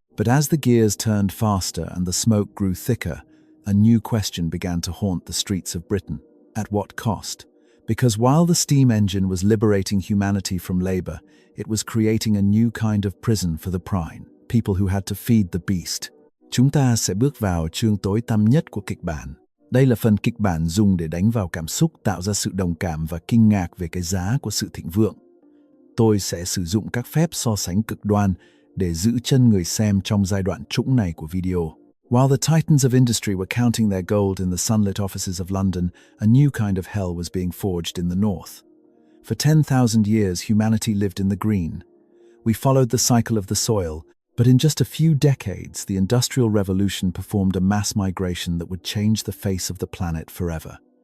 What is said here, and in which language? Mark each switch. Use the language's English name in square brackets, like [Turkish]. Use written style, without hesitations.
[English] But as the gears turned faster and the smoke grew thicker, a new question began to haunt the streets of Britain. At what cost? Because while the steam engine was liberating humanity from labor, it was creating a new kind of prison for the prime, people who had to feed the beast. [Vietnamese] Chúng ta sẽ bước vào chương tối tăm nhất của kịch bản. Đây là phần kịch bản dùng để đánh vào cảm xúc, tạo ra sự đồng cảm và kinh ngạc về cái giá của sự thịnh vượng. Tôi sẽ sử dụng các phép so sánh cực đoan để giữ chân người xem trong giai đoạn trũng này của video. [English] While the titans of industry were counting their gold in the sunlit offices of London, a new kind of hell was being forged in the north. For 10,000 years, humanity lived in the green. We followed the cycle of the soil, but in just a few decades, the Industrial Revolution performed a mass migration that would change the face of the planet forever.